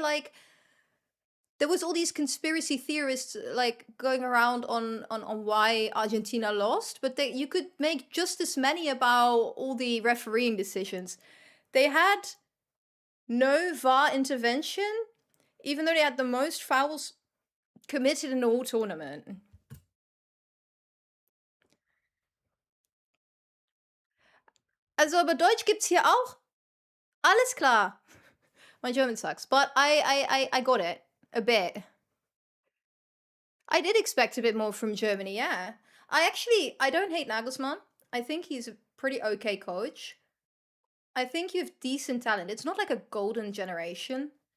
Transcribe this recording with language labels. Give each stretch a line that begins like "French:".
English: Like there was all these conspiracy theorists like going around on why Argentina lost, but you could make just as many about all the refereeing decisions. They had no VAR intervention, even though they had the most fouls committed in the whole tournament.
German: Also, aber Deutsch gibt's hier auch. Alles klar.
English: My German sucks, but I got it a bit. I did expect a bit more from Germany, yeah. I don't hate Nagelsmann. I think he's a pretty okay coach. I think you have decent talent. It's not like a golden generation,